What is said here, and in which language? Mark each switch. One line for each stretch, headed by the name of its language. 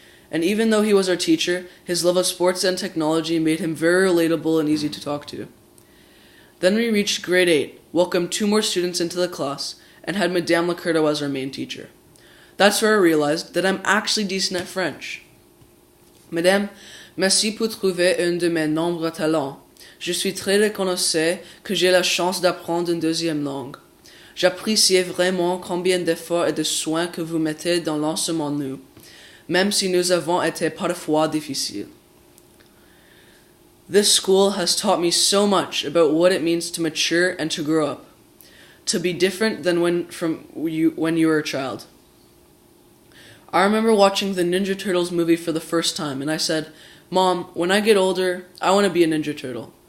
English: And even though he was our teacher, his love of sports and technology made him very relatable and easy to talk to. Then we reached Grade 8, welcomed 2 more students into the class, and had Madame Lacurdo as our main teacher. That's where I realized that I'm actually decent at French.
French: Madame, merci pour trouver un de mes nombreux talents. Je suis très reconnaissant que j'ai la chance d'apprendre une deuxième langue. J'apprécie vraiment combien d'efforts et de soins que vous mettez dans l'enseignement nous. Même si nous avons été parfois difficiles.
English: This school has taught me so much about what it means to mature and to grow up, to be different than when you were a child. I remember watching the Ninja Turtles movie for the first time, and I said, "Mom, when I get older, I want to be a Ninja Turtle."